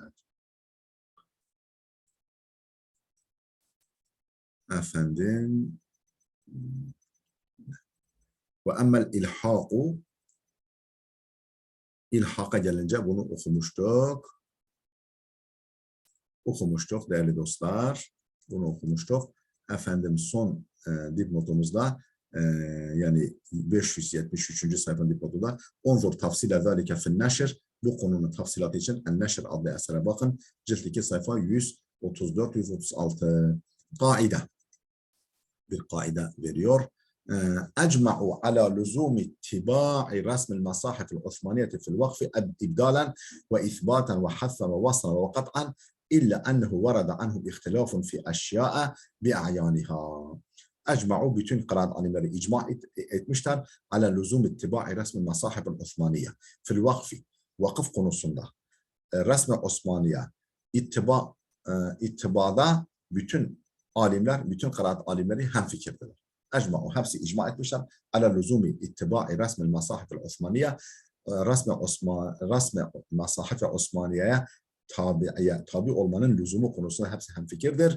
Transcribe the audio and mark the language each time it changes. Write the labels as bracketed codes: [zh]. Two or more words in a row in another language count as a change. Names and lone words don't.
[tr] Efendim ve [ar] أما الإلحاق [tr] ilhaka gelince bunu okumuştuk değerli dostlar bunu okumuştuk efendim son dipnotumuzda yani 573. sayfanın dipnotunda [ar] انظر تفصيل ذلك في النشر [tr] bu konunun tafsilatı için en-neşr adlı esere bakın cilt 2 sayfa 134-136 kaide bir kaide veriyor. [ar] أجمعوا على لزوم اتباع رسم المصاحف العثمانية في الوقف إبدالا وإثباتا وحثا ووصلا وقطعا إلا أنه ورد عنهم اختلاف في أشياء بأعيانها. [tr] أجمعوا bütün kıraat alimleri icma etmişler [ar] على لزوم اتباع رسم المصاحف العثمانية في الوقف [tr] vakıf konusunda resmi Osmaniye ittibada bütün alimler, bütün kıraat alimleri hemfikirdiler. Ecma'u hepsi icma etmişler. [ar] على لزوم اتباع رسم المصاحف العثمانية [tr] resmi masahif Osmaniye'ye tabi olmanın lüzumu konusunda hepsi hemfikirdir.